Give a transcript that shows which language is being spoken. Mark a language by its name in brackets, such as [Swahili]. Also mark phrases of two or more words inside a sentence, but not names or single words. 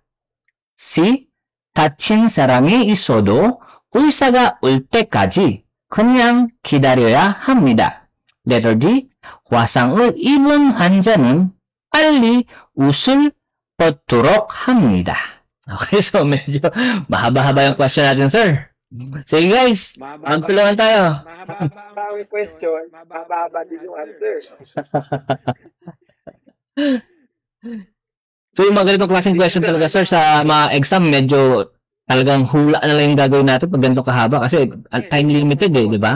[English] C. [Korean] 다친 사람이 있어도 의사가 올 때까지 그냥 기다려야 합니다. [English] Letter D. [Korean] 화상을 입은 환자는 빨리 옷을 벗도록 합니다. [Filipino] Okay, so medyo mahaba-haba yung question natin, sir. Sige guys, magtulungan tayo. Mahaba ang question, mahaba din yung answer. So yung mga ganitong klaseng question talaga, sir, sa mga exam, medyo talagang hula na lang yung gagawin natin pag ganito kahaba kasi [English] time limited [Filipino] di ba?